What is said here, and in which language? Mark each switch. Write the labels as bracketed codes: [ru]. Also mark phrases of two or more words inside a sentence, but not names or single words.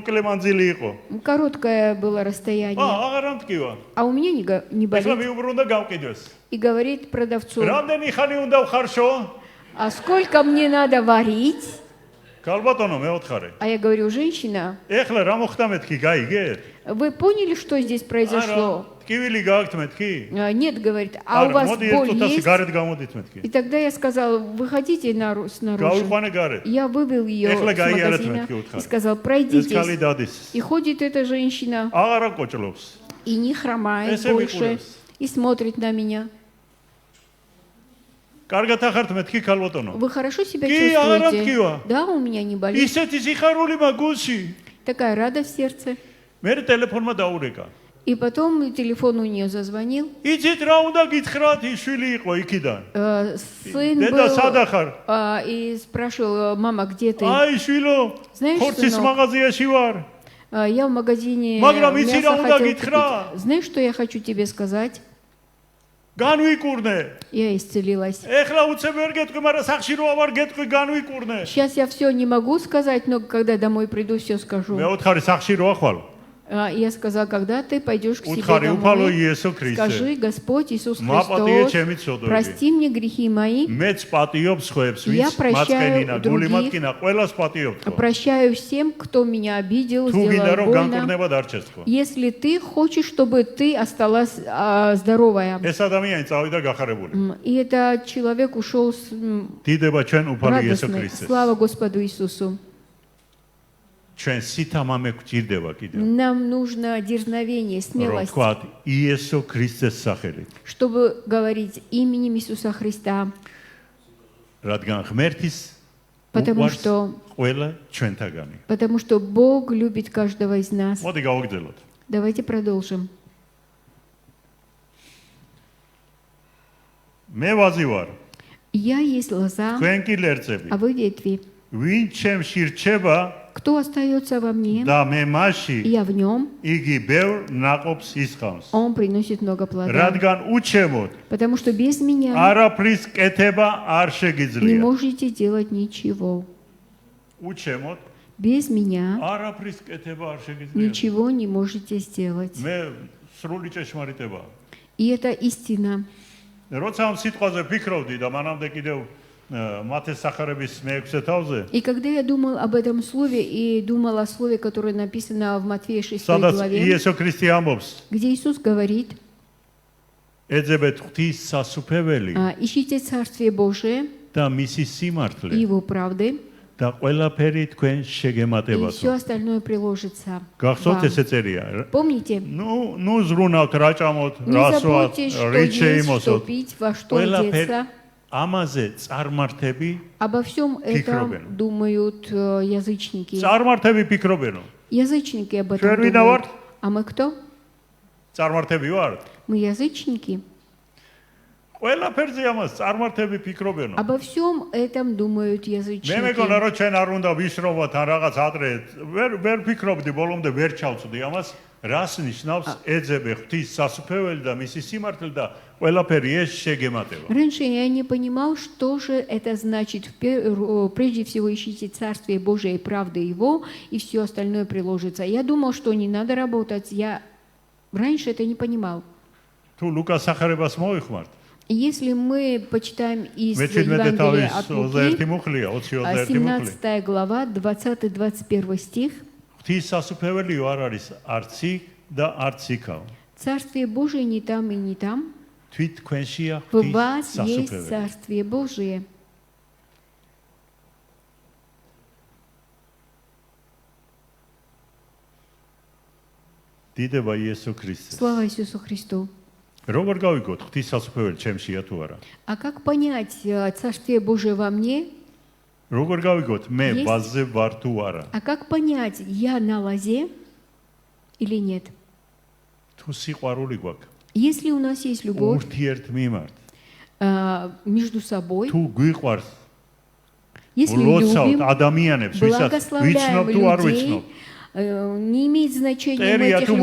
[ka] მოკლე მანძილი იყო. [ru] Короткое было расстояние. [ka] აღარ ამტკივა. [ru] А у меня не [ka] ეხლა [ru] болит. [ka] მიუბრუნდა გავყიდვეს. [ru] И говорит продавцу, [ka] რამდენი ხანი უნდა ვხარშო? [ru] а сколько мне надо варить? [ka] ქალბატონო მეოთხარე. [ru] А я говорю, женщина, [ka] ეხლა რა მოხდა მეთქი, გაიგეთ? [ru] вы поняли, что здесь произошло? [ka] ტკივილი გააქვთ მეთქი? [ru] Нет, говорит, а у вас [ka] მოდი [ru] боль [ka] ერთ წუთას [ru] есть? [ka] გარეთ გამოდით მეთქი. [ru] И тогда я сказала, выходите снаружи. [ka] გავიყვანე გარეთ. [ru] Я вывел ее [ka] Ეხლა [ru] с [ka] გაიარეთ [ru] магазина [ka] მეთქი უთხარ. [ru] и сказал, [ka] ეს ქალი [ru] пройдитесь. [ka] დადის. [ru] И ходит эта женщина [ka] აღარა კოჭლობს. [ru] и не хромает [ka] Эсэ [ru] больше. [ka] микурებს. [ru] И смотрит на меня. [ka] კარგად ახართ მეთქი ქალბატონო. [ru] Вы хорошо себя [ka] კი, არა [ru] чувствуете? [ka] ткива. [ru] Да, у меня не болит. [ka] ისეთი სიხარული მაგულში. [ru] Такая радость в сердце. [ka] მე ტელეფონმა დაურეკა. [ru] И потом телефон у нее зазвонил. [ka] იცით რა უნდა გითხრათ, ის შვილი იყო იქიდან. [ru] Сын [ka] დედა სად [ru] был [ka] ახარ? [ru] и спрашивал, мама, где ты? [ka] აი შვილო, [ru] Знаешь, [ka] ხორცის [ru] сынок, [ka] მაღაზიაში ვარ. [ru] Я в магазине [ka] Მაგრამ იცი [ru] мясо [ka] რა უნდა [ru] хотел [ka] გითხრა? [ru] купить. Знаешь, что я хочу тебе сказать? [ka] განვიკურნე. [ru] Я исцелилась. [ka] ეხლა უცებ ვერ გეტყვი, მაგრამ სახში რო ავარ გეტყვი განვიკურნე. [ru] Сейчас я все не могу сказать, но когда домой приду, все скажу. [ka] მეოთხარი სახში რო ახვალ. [ru] Я сказала, когда ты пойдешь к себе [ka] უთხარი უფალო [ru] домой, [ka] იესო ქრისტე. [ru] скажи, Господь Иисус [ka] მაპატიე [ru] Христос, [ka] ჩემი ცოდვები. [ru] прости мне грехи мои, [ka] მეც პატიობს ხვებს, [ru] Я [ka] ვინც [ru] прощаю [ka] მაწყენინა, გული [ru] других. [ka] მათკინა, ყველას პატიობთ ხო. [ru] прощаю всем, кто меня обидел, [ka] თუ გინდა [ru] сделал [ka] რომ [ru] больно. [ka] განკურნება დარჩეს ხო. [ru] Если ты хочешь, чтобы ты осталась здоровая. [ka] ეს ადამიანი წავიდა გახარებული. [ru] И этот человек ушел [ka] დიდება ჩვენ უფალი იესო [ru] радостный. [ka] ქრისტეს. [ru] Слава Господу Иисусу. [ka] ჩვენ სითამამე გვჭირდება კიდევ. [ru] Нам нужно дерзновение, [ka] რომ [ru] смелость, [ka] თქვათ იესო ქრისტეს სახელით. [ru] чтобы говорить именем Иисуса Христа, [ka] რადგან ღმერთის [ru] потому [ka] უყვარს [ru] что [ka] ყველა ჩვენთაგანი. [ru] Бог любит каждого из нас. [ka] მოდი გავაგრძელოთ. [ru] Давайте продолжим. [ka] მე ვაზი ვარ, [ru] Я есть лоза, [ka] თქვენ კი ლერწები. [ru] а вы ветви. [ka] ვინ ჩემში რჩება [ru] Кто остается во мне, [ka] და მე მასში, [ru] я в нем, [ka] იგი ბევრ ნაყოფს ისხავს. [ru] он приносит много плода. [ka] რადგან უჩემოთ [ru] Потому что без меня [ka] არაფრის კეთება არ [ru] не [ka] შეგიძლია. [ru] можете делать ничего. [ka] უჩემოთ [ru] Без меня [ka] არაფრის კეთება არ შეგიძლია. [ru] ничего не можете сделать. [ka] მე სრული ჭეშმარიტება. [ru] И это истина. [ka] როცა ამ სიტყვაზე ფიქრობდი და მანამდე კიდევ მათეს სახარების მე-6 თავზე, [ru] И когда я думал об этом слове и думал о слове, которое написано в Матфея 6 [ka] სადაც [ru] главе, [ka] იესო ქრისტე ამბობს, [ru] где Иисус говорит, [ka] ეძებეთ ღვთის სასუფეველი [ru] ищите Царствие Божие [ka] და მისი [ru] и [ka] სიმართლე [ru] Его правды, [ka] და ყველაფერი თქვენ [ru] и [ka] შეგემატებათ. [ru] все остальное приложится [ka] გახსოვთ [ru] вам. [ka] ესე წერია? [ru] Помните, [ka] ნუ ზრუნავთ, რა ჭამოთ, [ru] не [ka] რა სვათ, [ru] забудьте, что [ka] რით [ru] есть, что [ka] შეიმოსოთ. [ru] пить, во что [ka] ყველაფერი [ru] одеться. [ka] ამაზე წარმართები, [ru] Обо всем этом [ka] Фикробен. [ru] думают язычники. [ka] წარმართები ფიქრობენო. [ru] Язычники об этом [ka] Ჩვენ ვინა [ru] думают. [ka] ვართ? [ru] А мы кто? [ka] წარმართები ვართ. [ru] Мы язычники. [ka] ყველაფერზე ამას წარმართები ფიქრობენო. [ru] Обо всем этом думают [ka] მე [ru] язычники. [ka] მეგონა რომ ჩვენ არ უნდა ვისრობოთ ან რაღაც ადრე ვერ ფიქრობდი ბოლომდე ვერ ჩავწვდი ამას რას ნიშნავს ეძებე ღვთის სასუფეველი და მისი სიმართლე და ყველაფერი ეს შეგემატება. [ru] Раньше я не понимал, что же это значит. Прежде всего ищите Царствие Божие и правды Его, и все остальное приложится. Я думал, что не надо работать. Я раньше это не понимал. [ka] თუ ლუკას სახარებას მოიხმართ, [ru] Если мы почитаем из [ka] მე 17 [ru] Евангелия [ka] თავის [ru] от Луки, [ka] 21 მუხლია, 20-21 მუხლი. [ru] 17 глава, 20-21 стих. [ka] ღვთის სასუფეველიო არ არის არც იქ და არც იქაო. [ru] Царствие Божие не там и не там. [ka] თვით თქვენშია [ru] В [ka] ღვთის [ru] вас есть [ka] სასუფეველი. [ru] Царствие Божие. [ka] დიდება იესო ქრისტეს. [ru] Слава Иисусу Христу. [ka] როგორ გავიგოთ ღვთის სასუფეველი ჩემშია თუ არა? [ru] А как понять, Царствие Божие во мне? [ka] როგორ გავიგოთ მე [ru] Есть. [ka] ვაზზე ვარ თუ არა? [ru] А как понять, я на лозе или нет? [ka] თუ სიყვარული გვაქვს [ru] Если у нас есть любовь [ka] ურთიერთ მიმართ, [ru] между собой, [ka] თუ გვიყვარს [ru] если [ka] ვლოცავთ [ru] любим, [ka] ადამიანებს, ვისაც ვიცნობ [ru] благословляем [ka] თუ არ ვიცნობ, [ru] людей, не имеет значения, мы [ka] Терия, [ru] этих [ka] ту